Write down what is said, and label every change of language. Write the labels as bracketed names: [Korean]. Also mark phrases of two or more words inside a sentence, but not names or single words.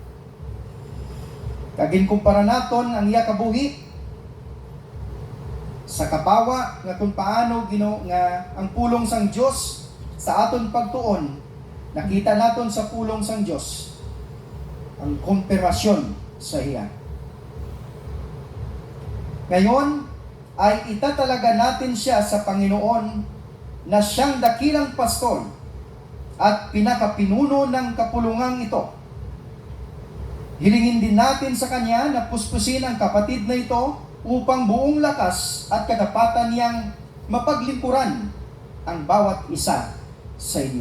[Hiligaynon] Kag ginkumpara naton ang iya kabuhi sa kapawa nga kung paano nga ang pulong sang Dios sa aton pagtuon, nakita naton sa pulong sang Dios ang konfirmasyon sa iya. [Filipino] Ngayon ay itatalaga natin siya sa Panginoon na siyang dakilang pastor at pinakapinuno ng kapulungang ito. Hilingin din natin sa kanya na puspusin ang kapatid na ito upang buong lakas at katapatan niyang mapaglingkuran ang bawat isa sa inyo.